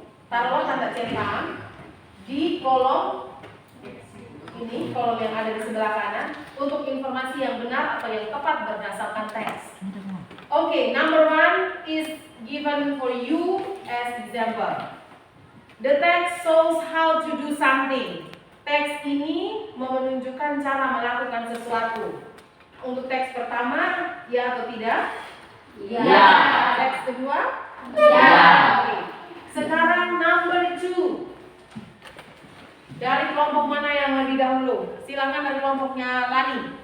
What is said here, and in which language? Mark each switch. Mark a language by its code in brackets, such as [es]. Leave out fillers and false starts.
[id] Taruhlah tanda centang di kolom ini, kolom yang ada di sebelah kanan untuk informasi yang benar atau yang tepat berdasarkan teks. [en] Okay, number 1 is given for you as example. The text shows how to do something. [id] Teks ini menunjukkan cara melakukan sesuatu. Untuk teks pertama, ya atau tidak? Ya. Teks kedua? Ya. Oke. Sekarang number 2. Dari kelompok mana yang lebih dahulu? Silakan dari kelompoknya Lani.